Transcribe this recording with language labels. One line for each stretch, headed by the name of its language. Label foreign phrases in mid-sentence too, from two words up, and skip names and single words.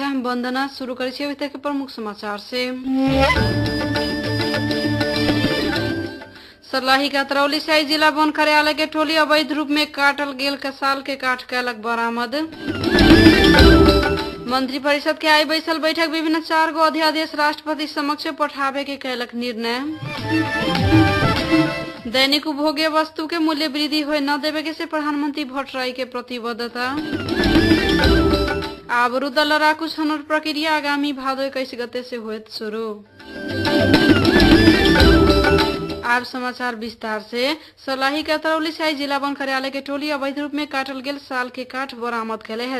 Maithili: हम वंदना शुरू करें अभी तक के प्रमुख समाचार से। सर्लाही का तरौली सियाई जिला वन कार्यालय के टोली अवैध रूप में काटल गेल कसाल के काठ कैलक बरामद। मंत्री परिषद के आई बैसल बैठक विभिन्न 4 गो अध्यादेश राष्ट्रपति समक्ष पठावे के कैलक निर्णय। दैनिक उपभोग्य वस्तु के मूल्य वृद्धि होए न देवे के से प्रधानमंत्री भट्टराई के प्रतिबद्धता। आवरुद्ध लड़ाकू छनौट प्रक्रिया आगामी भादो 21 गते से होत शुरू। अब समाचार विस्तार से। सर्लाही के तरौली सियाई जिला वन कार्यालय के टोली अवैध रूप में काटल गेल साल के काठ बरामद कैले है।